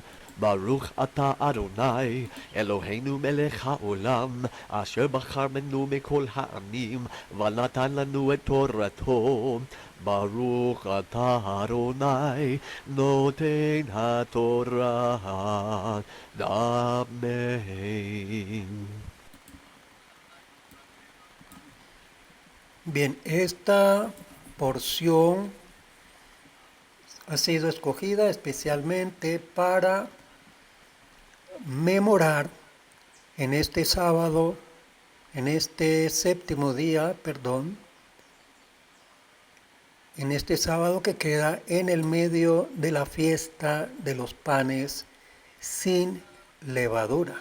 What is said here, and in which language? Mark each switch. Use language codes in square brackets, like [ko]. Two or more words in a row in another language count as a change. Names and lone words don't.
[he] ברוך אתה אדני אלהינו מלך העולם אשר בחר בנו מכל העמים ונתן לנו את תורתו. ברוך אתה אדני נותן התורה. Amen. [es] Bien, esta porción ha sido escogida especialmente para memorar en este sábado, en este séptimo día, perdón, en este sábado que queda en el medio de la fiesta de los panes sin levadura.